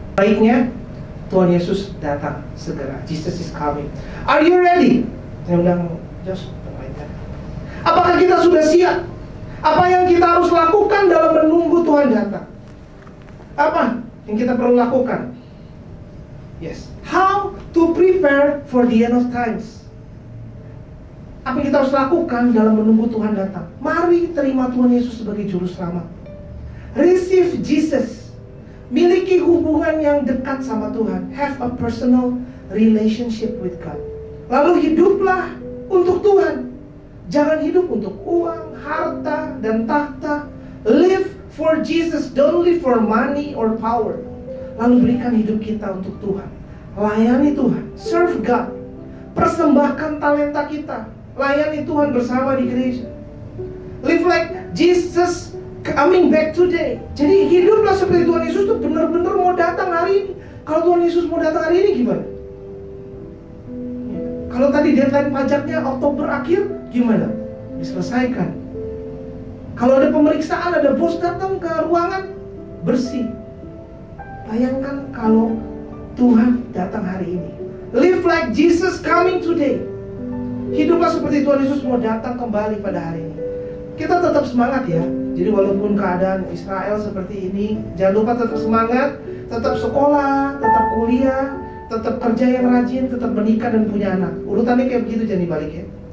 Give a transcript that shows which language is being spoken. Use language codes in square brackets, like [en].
[id] Baiknya Tuhan Yesus datang segera. [en] Jesus is coming. Are you ready? [id] Saya undang Josh. Apakah kita sudah siap? Apa yang kita harus lakukan dalam menunggu Tuhan datang? Apa yang kita perlu lakukan? [en] Yes. How to prepare for the end of times? [id] Apa yang kita harus lakukan dalam menunggu Tuhan datang? Mari terima Tuhan Yesus sebagai juru selamat. [en] Receive Jesus. [id] Miliki hubungan yang dekat sama Tuhan. [en] Have a personal relationship with God. [id] Lalu hiduplah untuk Tuhan. Jangan hidup untuk uang, harta, dan tahta. [en] Live for Jesus, don't live for money or power. [id] Lalu berikan hidup kita untuk Tuhan. Layani Tuhan, [en] serve God. [id] Persembahkan talenta kita. Layani Tuhan bersama di gereja. [en] Live like Jesus coming back today. [id] Jadi hiduplah seperti Tuhan Yesus tuh benar-benar mau datang hari ini. Kalau Tuhan Yesus mau datang hari ini gimana? Kalau tadi deadline pajaknya Oktober akhir, gimana? Diselesaikan. Kalau ada pemeriksaan, ada bos datang ke ruangan, bersih. Bayangkan kalau Tuhan datang hari ini. [en] Live like Jesus coming today. [id] Hiduplah seperti Tuhan Yesus mau datang kembali pada hari ini. Kita tetap semangat ya. Jadi walaupun keadaan Israel seperti ini, jangan lupa tetap semangat, tetap sekolah, tetap kuliah, tetap kerja yang rajin, tetap menikah dan punya anak. Urutannya kayak begitu, jangan dibalik ya.